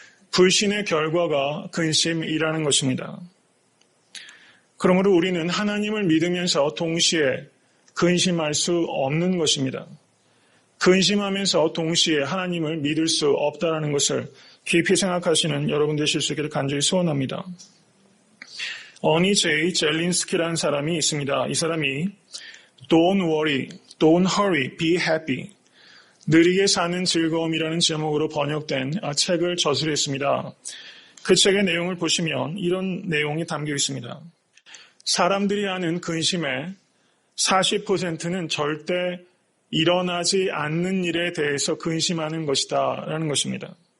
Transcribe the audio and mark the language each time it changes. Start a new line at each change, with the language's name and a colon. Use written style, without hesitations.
Korean: 불신의 결과가 근심이라는 것입니다. 그러므로 우리는 하나님을 믿으면서 동시에 근심할 수 없는 것입니다. 근심하면서 동시에 하나님을 믿을 수 없다는 것을 깊이 생각하시는 여러분 되실 수 있기를 간절히 소원합니다. 어니 제이 젤린스키라는 사람이 있습니다. 이 사람이
English: Don't worry, don't hurry, be happy.
Korean: 느리게 사는 즐거움이라는 제목으로 번역된 책을 저술했습니다. 그 책의 내용을 보시면 이런 내용이 담겨 있습니다. 사람들이 하는 근심의 40%는 절대 일어나지 않는 일에 대해서 근심하는 것이다 라는 것입니다.